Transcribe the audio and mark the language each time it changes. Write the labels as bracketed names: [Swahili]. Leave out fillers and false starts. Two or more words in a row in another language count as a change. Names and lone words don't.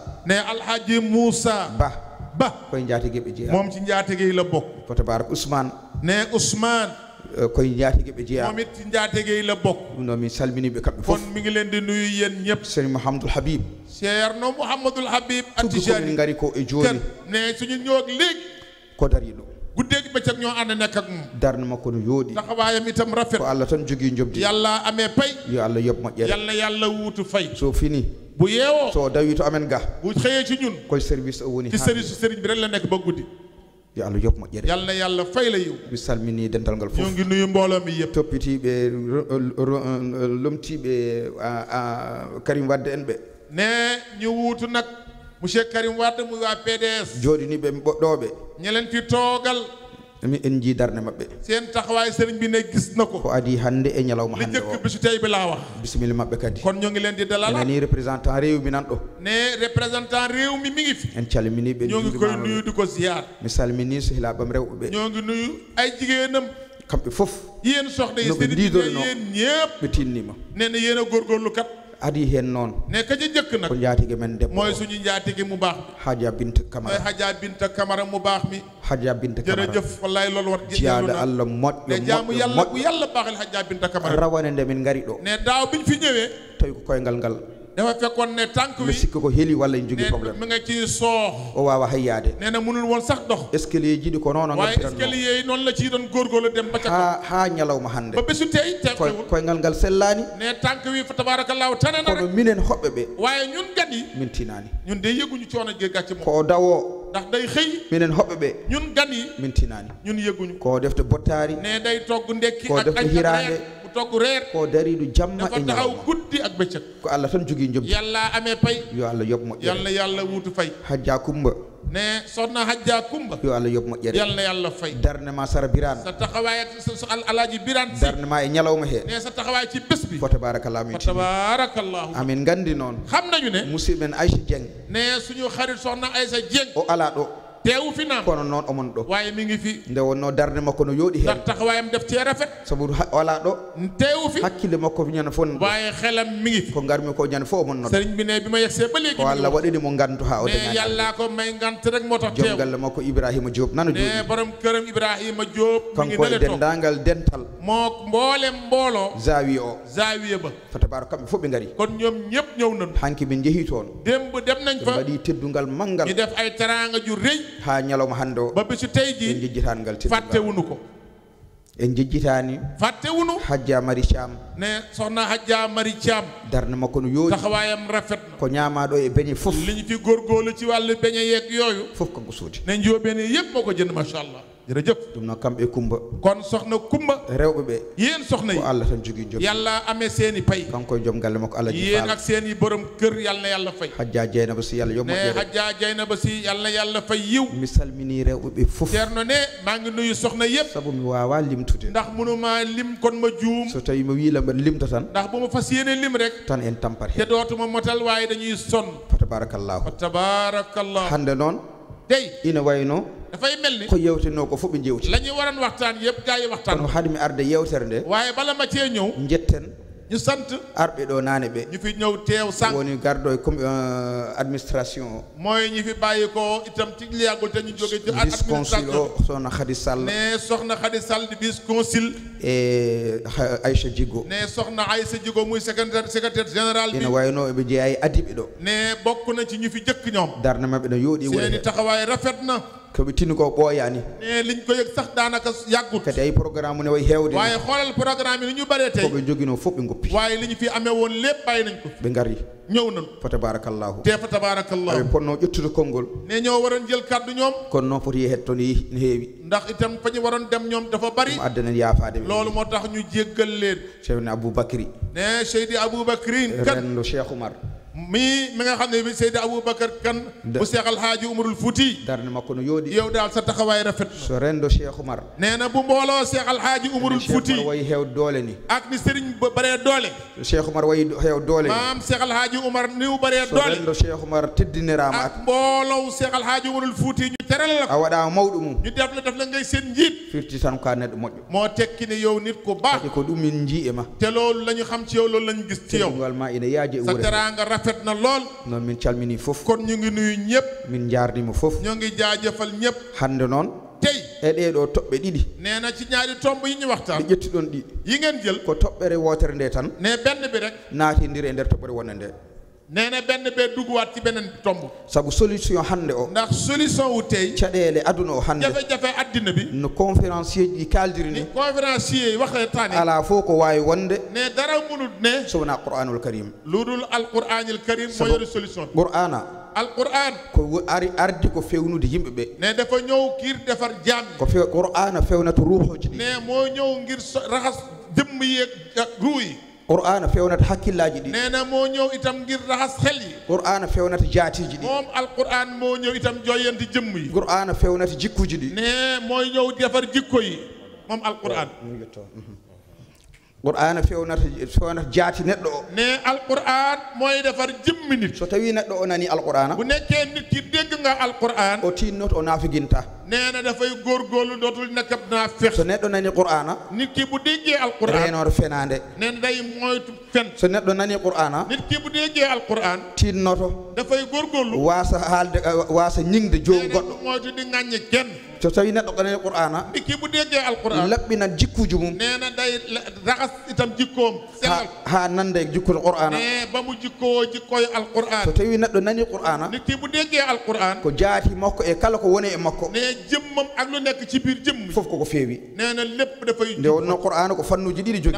[Wolof] ne alhaji Moussa ba [Fula] koye jaatigueɓe jeeya [Wolof] moom ci njaatige yi la bokk [Fula] ko tabarak Ousmane [Wolof] ne Ousmane [Fula] koye jaatigueɓe jeeya [Wolof] moom it ci njaatige yi la bokk [Fula] ɗum noon min salminiɓe kamɓe [Wolof] kon [Fula] fof [Wolof] mi ngi leen di nuyu yéen ñëpp serigne Mouhamadoul Habib [Fula] Ceerno Mouhamadoul Habib tuggi komin gari ko e joni [Wolof] ne suñu ñëw ak léegi [Fula] ko dariɗo [Wolof] guddeegi bëccëg ñoo ànd nekk ak moom [Fula] darde makko no yooɗi [Wolof] taxawaayam itam rafet [Fula] ko Allah tan jogui jobdi [Wolof] yàlla amee pay [Fula] yo Allah yoɓ moƴƴere [Wolof] yàlla yàlla wuutu fay [Fula] so fini [Wolof] bu yeewoo [Fula] so dawi to amen ga [Wolof] bu xëyee ci ñun [Fula] koye service o woni [Wolof] ci service sëriñ bi rek la nekk ba guddi [Fula] yo Allah yoɓ moƴƴere [Wolof] yàlla yàlla fay la yiw [Fula] mi salmini dental ngal [Wolof] ñoo [Fula] fof [Wolof] ngi nuyu mbooloo mi yëpp [Fula] toppitiɓe lomtiɓe Karim Wadde en ɓe [Wolof] ne ñu wuutu nag monsieur Karim Wade muy waa PDS [Fula] jooɗiniɓe ɓoɗɗoɓe [Wolof] ñi leen fi toogal [Fula] mi en jii darde maɓɓe [Wolof] seen taxawaay sëriñ bi ne gis na ko [Fula] ko adi hannde e ñalawma [Wolof] li [Fula] hannde o [Wolof] njëkk bisu tey bi laa wax [Fula] bisimilla maɓɓe kadi [Wolof] kon ñoo ngi leen di dalal [Fula] enani représentant rewmi nan ɗo [Wolof] ne représentant réew mi mi ngi fi [Fula] en calminiɓe [Wolof] ñoo ngi koy nuyu di ko ziar [Fula] mi salmini sehilaɓam rewɓe ɓe [Wolof] ñoo ngi nuyu ay jigéenam [Fula] kamɓe fof [Wolof] yéen soxna yi [Fula] no ɓe [Wolof] seen [Fula] ndiidorino [Wolof] yéen ñëpp [Fula] ɓe tinnima [Wolof] nee na yéen a góorgóorlu kat [Fula] adi hen noon [Wolof] ne ka ca njëkk nag [Fula] ko jaatige men debbo [Wolof] mooy suñu njaatige mu baax bi Hadja Binta mooy Camara Hadja Binta Camara mu baax mi Hadja Binta Camara jërëjëf wallaay loolu war [Fula] jiyaada Allah moƴƴo [Wolof] ne jaamu [Fula] moƴƴo [Wolof] yàlla bu [Fula] moƴƴo [Wolof] yàlla baaxal Hadja Binta Camara [Fula] rawane nde min ngari ɗo [Wolof] ne daaw biñ fi ñëwee [Fula] tawi ko koyngal ngal [Wolof] dafa fekkoon ne tànk mi wi [Fula] sikki ko heeli walla en jogui [Wolof] ne probléme mi nga ci soox [Fula] o wawa hayyade [Wolof] nee na mënul woon sax dox [Fula] escalier jiɗi ko noon o [Wolof] waaye [Fula] ngabbiranno [Wolof] escalier yi noonu la ciy doon góorgóorlu dem ba ca [Fula] ha ñalawma hannde [Wolof] ba bésu tey teewul [Fula] koyngal ngal sellani [Wolof] ne tànk wi fa tabarakallahu tane na [Fula] kono [Wolof] rek [Fula] minen hoɓɓe ɓe [Wolof] waaye ñun gan yi [Fula] min tinani [Wolof] ñun de yëguñu coono gi gàcce moom [Fula] ko o dawo [Wolof] ndax day xëy [Fula] minen hoɓɓe ɓe [Wolof] ñun gan yi [Fula] min tinani [Wolof] ñun yëguñu [Fula] ko defte bottari [Wolof] ne day togg ndekki [Fula] ko [Wolof] ak [Fula] defte [Wolof] añ ak [Fula] hirande [Wolof] reer bu togg reer [Fula] ko dariɗo jamma [Wolof] dafa [Fula] e [Wolof] taxaw [Fula] ñalawma [Wolof] guddi ak bëccëg [Fula] ko Allah tan jogui jobdi [Wolof] yàlla amee pay [Fula] yo Allah yoɓ moƴƴere [Wolof] yàlla yàlla wuutu fay [Fula] Hadja Kumba [Wolof] ne soxna Hadja Kumba [Fula] yo Allah yoɓ moƴƴere [Wolof] yàlla yàlla fay [Fula] darde ma Sara Birane [Wolof] sa taxawaay ak sa alaaji Birane si [Fula] darde ma e ñalawma he [Wolof] ne sa taxawaay ci bés bi [Fula] fo tabarakallah min fa tini tabarakallahu amin gandi noon [Wolof] xam nañu ne [Fula] musidɓe men Aïcha Dieng [Wolof] ne suñu xarit soxna Aïssa Dieng [Fula] o ala ɗo [Wolof] teewu fi naam [Fula] kono noon omon ɗo [Wolof] waaye mi ngi fi [Fula] nde wonno darde makko no yooɗi heen [Wolof] ndax taxawaayam def cee rafet [Fula] sabu wala ɗo [Wolof] teewu fi [Fula] hakkille makko ñande fof nan ɗo [Wolof] waaye xelam mi ngi fi [Fula] ko garmi ko ñande fof omon noon [Wolof] sëriñ bi ne bi ma yegsee ba léegi [Fula] ko Allah waɗini mo ngantu ha o [Wolof] ne [Fula] dañaani [Wolof] yàllaa ko may ngant rek moo tax [Fula] joom [Wolof] teew [Fula] galle makko Ibrahima Diop nano [Wolof] ne jooɗi borom këram Ibrahima Diop mi ngi [Fula] kanko e nele toog dendagal dental [Wolof] moo mboolem mbooloo [Fula] zawi o [Wolof] zaawiye ba [Fula] fa tabara kamɓe fof ɓe ngari [Wolof] kon ñoom ñëpp ñëw nañu [Fula] hanki ɓe jeehi toon [Wolof] démb dem nañ [Fula] ɓe fa mbaɗi teddungal manggal [Wolof] ñu def ay teraanga ju rëy [Fula] ha ñalawma hannde o [Wolof] ba bisu tey [Fula] en ji jejjitani ngal teddungal [Wolof] fàttewunu ko [Fula] en jejjitani [Wolof] fàttewunu [Fula] Hajja Mari Thiam [Wolof] ne soxna Hajja Mari Thiam [Fula] darde makko no yooɗi [Wolof] taxawaayam rafet na [Fula] ko ñaamaɗo e beñe fof [Wolof] li ñu fi góorgóorlu ci wàllu beñe yeeg yooyu [Fula] fof kanko soodi [Wolof] ne njóobeen yëpp moo ko jënd [Arabic] ما شاء الله [Wolof] jërëjëf [Fula] ɗum noon kamɓe Kumba [Wolof] kon soxna Kumba [Fula] rewɓe ɓe [Wolof] yéen soxna yi [Fula] ko Allah tan jogui joom [Wolof] yàlla amee seeni pay [Fula] kanko e joom galle makko Allah ji [Wolof] yéen [Fula] faala [Wolof] ak seeni borom kër yàlla na yàlla fay [Fula] Hajja Dieynaba Sy Allah yo [Wolof] ne [Fula] moƴƴere [Wolof] Hajja Dieynaba Sy yàlla na yàlla fay yiw [Fula] mi salmini rewɓe ɓe fof [Wolof] Ceerno ne maa ngi nuyu soxna yëpp [Fula] saabu mi wawa limtude [Wolof] ndax mënuma lim kon ma juum [Fula] so tawi mi wiila mbaɗa limta tan [Wolof] ndax bu ma fas yéene lim rek [Fula] tan en tampat [Wolof] te [Fula] hen [Wolof] dootuma motal waaye dañuy sonn [Fula] fa tabarakallahu [Wolof] fa tabaarakallah [Fula] hande noon [Wolof] tey [Fula] ina wayno [Wolof] dafay mel ni [Fula] ko yewtino ko fof ɓe jewti [Wolof] la ñu waroon waxtaan yëpp gaa yi waxtaan [Fula] kono haade mi arde yewtere nde [Wolof] waaye bala ma cee ñëw [Fula] jetten [Wolof] ñu sant [Fula] arɓe ɗo naane ɓe [Wolof] ñu fi ñëw teew sànq [Fula] woni garɗo e administration o [Wolof] mooy ñi fi bàyyi ko itam ci li yàggul te ñu jóge ci vice consul administration [Fula] o sohna Khady Sall [Wolof] ne soxna Khady Sall di vice consul [Fula] e Aïcha Djigo [Wolof] ne soxna Aïssa Djigo muy secrétaire général bi [Fula] ina wayno eɓe jeeya e adiɓe ɗo [Wolof] ne bokk na ci ñu fi jëkk ñoom [Fula] darde mabɓe no yooɗi wure [Wolof] seeni [Fula] he [Wolof] taxawaay rafet na [Fula] koɓe tini ko ɓooyani [Wolof] ne liñ ko yëg sax daanaka yàggut [Fula] kadi ay programme ne way hewde [Wolof] waaye xoolal programme yi ni ñu bëree tey [Fula] koɓe joguino fof ɓe goppi [Wolof] waaye li ñu fi amee woon lépp bàyyi nañ ko [Fula] ɓe gari [Wolof] ñëw nañ [Fula] fa tabarakallahu [Wolof] te fa tabaarakallah [Fula] aɓe ponno ƴettude konngol [Wolof] ne ñoo waroon jël kàddu ñoom [Fula] kono noon foti yehet toon ne heewi [Wolof] ndax itam fa ñu waroon dem ñoom dafa bari [Fula] ɗum addanen yaafade ɓe [Wolof] loolu moo tax ñu jéggal leen [Fula] ceerno Aboubacry [Wolof] ne Seydi Aboubacrin kan [Fula] renndo Cheikh Oumar [Wolof] mi nga xam ne bi Seydi Aboubacar kan bu Seex Alhaaji Umarul Fuuti [Fula] darde makko no yooɗi [Wolof] yow daal sa taxawaay rafet na [Fula] so renndo Cheikh Oumar [Wolof] nee na bu mbooloo Seex Alhaaji Umarul Fuuti [Fula] Cheikh Oumar wayi hewde doole ni [Wolof] ak ni sëriñ ba bëree doole [Fula] Cheikh Oumar wayi hewde doole ni [Wolof] maam Seex Alhaaji Umar ni mu bëree [Fula] so doole renndo Cheikh Oumar teddinirama [Wolof] ak mbooloo Seex Alhaaji Umarul Fuuti ñu teral la [Fula] a ko waɗama mawɗo mum [Wolof] ñu def la ngay seen njiit [Fula] firti tan ko a neɗɗo moƴƴo [Wolof] moo tekki ne yow nit ku baax [Fula] kadi ko ɗum min jii e ma [Wolof] te loolu la ñu xam ci yow loolu la ñu gis ci yow [Fula] teddungal ma ina yaaji e sa wuure [Wolof] teraanga rafet na lool [Fula] noon min calmini fof [Wolof] kon ñu ngi nuyu ñëpp [Fula] min jaarnima fof [Wolof] ñoo ngi jaajëfal ñëpp [Fula] hande noon [Wolof] tey [Fula] e ɗeɗo toɓɓe ɗiɗi [Wolof] nee na ci ñaari tomb yi ñu [Fula] ɗi [Wolof] waxtaan [Fula] ƴettuɗon ɗi [Wolof] yi ngeen jël [Fula] ko toɓɓere wotere nde tan [Wolof] ne benn bi rek [Fula] naatidiri e nder toɓɓere wonde nde [Wolof] nee na benn bee dugguwaat ci beneen tomb [Fula] saabu solution hande o [Wolof] ndax solution wu tey [Fula] caɗele aduna o hande [Wolof] jafe-jafe addina bi [Fula] no conférencier ji kaldiri [Wolof] ni ni conférencier yi waxee taani [Fula] ala fof ko wawi wonde [Wolof] ne dara munut ne [Fula] so wona qur'anul karim [Wolof] lu dul alquranil karim moo yore solution bi [Fula] qur'ana [Wolof] alquran [Fula] ko ardi ko fewnude yimɓe ɓe [Wolof] ne dafa ñëw ngir defar jaam [Fula] ko qur'ana fewnata ruuhoji ɗi [Wolof] ne moo ñëw ngir raxas jëmm yeeg ruu yi [Fula] qur'ana fewnata hakkillaji ɗi [Wolof] nee na moo ñëw itam ngir raxas xel yi [Fula] qur'ana fewnata jaatiji ɗi [Wolof] moom alquran moo ñëw itam joyanti jëmm yi [Fula] qur'ana fewnata jikkuji ɗi [Wolof] ne mooy ñëw defar jikko yi moom alquran [Fula] qur'ana fewnata jaati neɗɗo o [Wolof] ne alquran mooy defar jëmmi nit [Fula] so tawi neɗɗo o nani alqur'ana [Wolof] bu nekkee nit ki dégg nga alquran [Fula] o tinnoto o naafiginta [Wolof] nee na dafay góorgóorlu dootul nekk ab naa fex [Fula] so neɗɗo nani qur'ana [Wolof] nit ki bu déggee alquran [Fula] reenore fenade [Wolof] nee na day moytu fen [Fula] so neɗɗo nani qur'ana [Wolof] nit ki bu déggee alquran [Fula] tinnoto [Wolof] dafay góorgóorlu [Fula] wasa haalde wasa ñingde joom [Wolof] nee na [Fula] goɗɗo [Wolof] du moytu di ŋàññi kenn [Fula] so tawi neɗɗo ko nani qur'ana [Wolof] nit ki bu déggee alquran [Fula] laɓɓinan jikkuji mum [Wolof] nee na day raxas itam jikkoom sellal [Fula] ha nande jikkude qur'ana [Wolof] ne ba mu jikkoo jikkooy alquran [Fula] so tawi neɗɗo nani qur'ana [Wolof] nit ki bu déggee alquran [Fula] ko jaati makko e kala ko woni e makko [Wolof] ne jëmmam ak lu nekk ci biir jëmm [Fula] fof koko feewi [Wolof] nee na lépp dafay [Fula] nde wonno qur'ana ko fannuji ɗiɗi jogui